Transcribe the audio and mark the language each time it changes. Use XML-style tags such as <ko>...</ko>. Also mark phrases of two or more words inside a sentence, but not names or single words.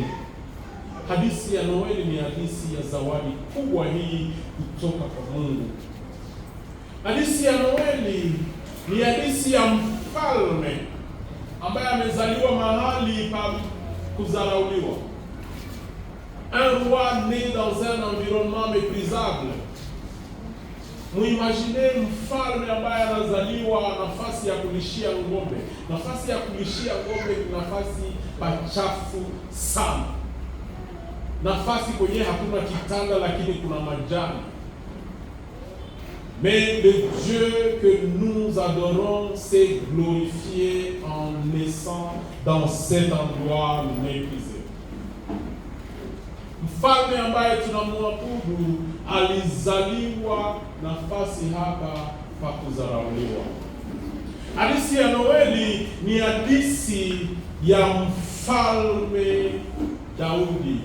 <sw>Hadithi ya Noeli ni hadithi ya zawadi kubwa hii kutoka kwa Mungu. Hadithi ya Noeli ni hadithi ya mfalme ambaye amezaliwa mahali pa kudharauliwa.</sw> <fr>Un roi né dans un environnement méprisable.</fr> <sw>Muimagine mfalme ambaye anazaliwa nafasi ya kulishia ng'ombe. Nafasi ya kulishia ng'ombe ni nafasi pachafu sana. Nafasi kwenye hakuna kitanda lakini kuna majani.</sw> <fr>Mais le Dieu que nous adorons s'est glorifié en naissant dans cet endroit méprisé.</fr> <sw>Mfalme ambaye tunamwabudu alizaliwa nafasi hapa pa kudharauliwa. Hadithi ya Noeli ni hadithi ya mfalme Daudi.</sw>